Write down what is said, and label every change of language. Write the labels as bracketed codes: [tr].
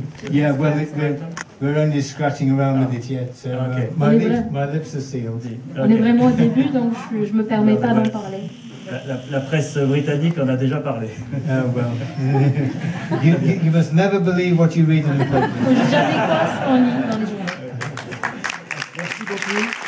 [en] Yeah, well, we're only scratching around with it yet, so Okay. my lips are sealed. [fr] On est vraiment au début, donc je me permets pas d'en parler. La presse britannique en a déjà parlé. [en] Oh well. you must never believe what you read in the paper. [fr] Faut jamais croire ce qu'on lit dans les journaux. Merci beaucoup. Merci pour ce film.